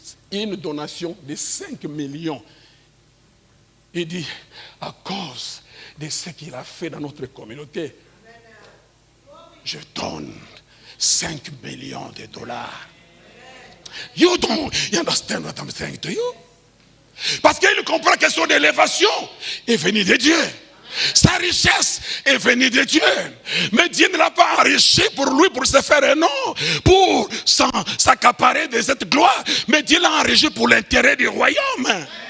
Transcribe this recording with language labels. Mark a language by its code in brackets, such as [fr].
[fr] Une donation de 5 millions. Il dit, à cause de ce qu'il a fait dans notre communauté, je donne 5 millions de dollars. [en] You don't understand what I'm saying to you? [fr] Parce qu'il comprend que son élévation est venue de Dieu. Sa richesse est venue de Dieu. Mais Dieu ne l'a pas enrichi pour lui, pour se faire un nom, pour s'accaparer de cette gloire. Mais Dieu l'a enrichi pour l'intérêt du royaume.